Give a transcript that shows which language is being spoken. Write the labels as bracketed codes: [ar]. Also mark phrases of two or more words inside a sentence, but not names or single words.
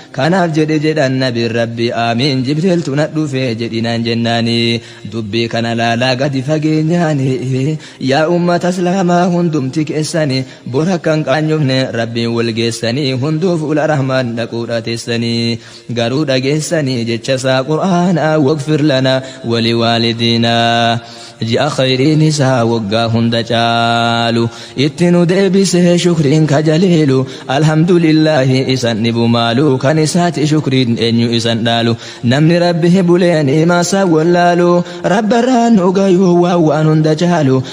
[om] Kanaaf jedhe jedhan Nabiin Rabbi aamiin. Jibriiltu na dhufe jedhinaan jennaani. Dubbii kana laalaa gadi fageenyaani. Yaa ummata Islaamaa hundumti keessani. Bor akka hin qaanyofne Rabbiin wal geessanii, hunduu fuula Rahmaan dhaquudha teessanii. Garuu dhageessanii jecha isaa Qur'aanaa, [ar] "واغفر لنا ولوالدينا." [om] Ji'a khayriin isaa waggaa hunda caalu. Itti nu deebisee shukriin ka jaliilu. Alhamdulillaahi isan dhibu maalu. Kan isaati shukriin eenyu isan dhaalu. Namni Rabbi buleen himaa isaa wallaalu, Rabba irraa nu gayuu waan, waan hunda caalu.